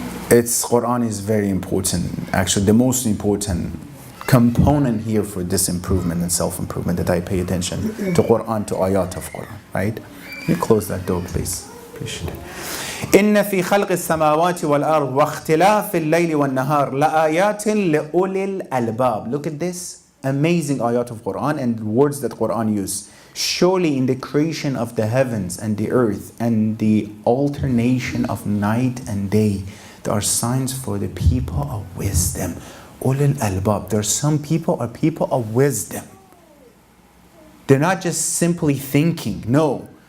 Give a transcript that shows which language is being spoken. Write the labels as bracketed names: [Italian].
[English] Quran is very important. Actually, the most important component here for this improvement and self-improvement that I pay attention to Quran, to ayat of Quran, right? Can you close that door, please? Appreciate it. [Arabic] إن في خلق السماوات والأرض واختلاف الليل والنهار لآيات لأولي الألباب. [English] Look at this amazing ayat of Quran and words that Quran use. Surely in the creation of the heavens and the earth and the alternation of night and day, there are signs for the people of wisdom. Ulul albab. There are some people are people of wisdom. They're not just simply thinking. No.